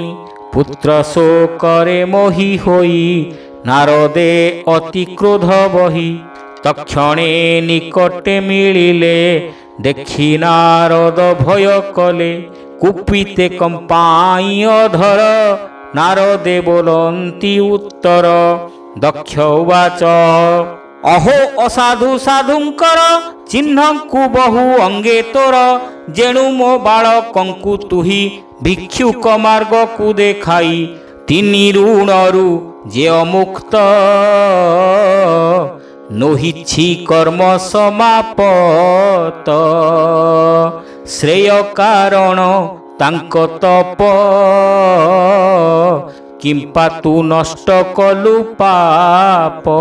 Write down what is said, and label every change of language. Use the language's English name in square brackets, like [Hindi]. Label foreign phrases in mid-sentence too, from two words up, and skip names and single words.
[Odia] ପୁତ୍ର ଶୋକରେ ମୋହି ହୋଇ ନାରଦେ ଅତି କ୍ରୋଧ ବହି। ତକ୍ଷଣେ ନିକଟେ ମିଳିଲେ ଦେଖି ନାରଦ ଭୟ କଲେ। କୁପିତେ କମ୍ପାଇ ଅଧର ନାରଦେ ବୋଲନ୍ତି ଉତ୍ତର। [Sanskrit] ଦକ୍ଷ ଉବାଚ [Odia] ଅହୋ ଅସାଧୁ ସାଧୁଙ୍କର ଚିହ୍ନଙ୍କୁ ବହୁ ଅଙ୍ଗେ ତୋର ଯେଣୁ ମୋ ବାଳକଙ୍କୁ ତୁହି ଭିକ୍ଷୁକ ମାର୍ଗ କୁ ଦେଖାଇ ତିନି ଋଣରୁ ଯେ ଅମୁକ୍ତ ନୋହିଛି କର୍ମ ସମାପତ ଶ୍ରେୟ କାରଣ ତାଙ୍କ ତପ କିମ୍ପା ତୁ ନଷ୍ଟ କଲୁ ପାପ